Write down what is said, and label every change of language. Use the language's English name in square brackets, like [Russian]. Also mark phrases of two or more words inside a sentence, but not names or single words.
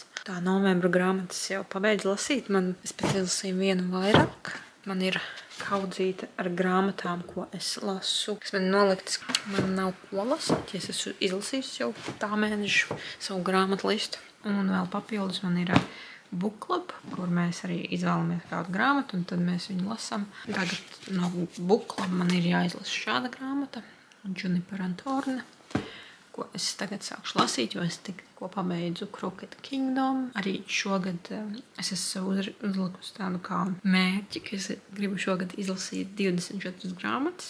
[Latvian] Tā novembra grāmatas jau pabeidzu lasīt. Es pat izlasīju vienu vairāk. Man ir kaudzīte ar grāmatām, ko es lasu. Kas man noliktas, man nav ko lasīt, ja es esmu izlasījis jau tā mēnešu savu grāmatu listu. Un vēl papildus man ir [English] book club, [Latvian] kur mēs arī izvēlamies kādu grāmatu, un tad mēs viņu lasām. Tagad no [English] book club [Latvian] man ir jāizlasa šāda grāmata. Juniper and Thorne, ko es tagad sākšu lasīt, jo es tikko pabeidzu Crooked Kingdom. Arī šogad es esmu uzlikusi tādu kā mērķi, ka es gribu šogad izlasīt 24 grāmatas.